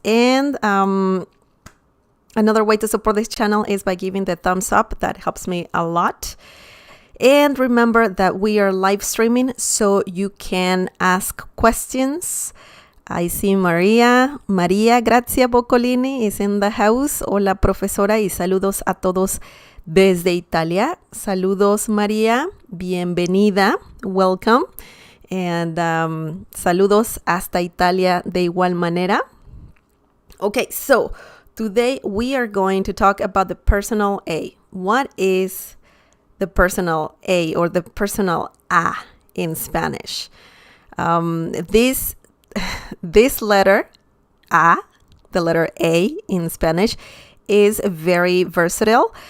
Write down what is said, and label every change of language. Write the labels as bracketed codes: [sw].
[en] And another way to support this channel is by giving the thumbs up. That helps me a lot. And remember that we are live streaming, so you can ask questions. I see Maria Grazia Boccolini is in the house. [es] Hola, profesora, y saludos a todos desde Italia. Saludos, María. Bienvenida. [en] Welcome. [es] And saludos hasta Italia de igual manera. [en] Okay, so today we are going to talk about the personal A. What is the personal A or the personal a in Spanish? This letter A, the letter A in Spanish, is very versatile.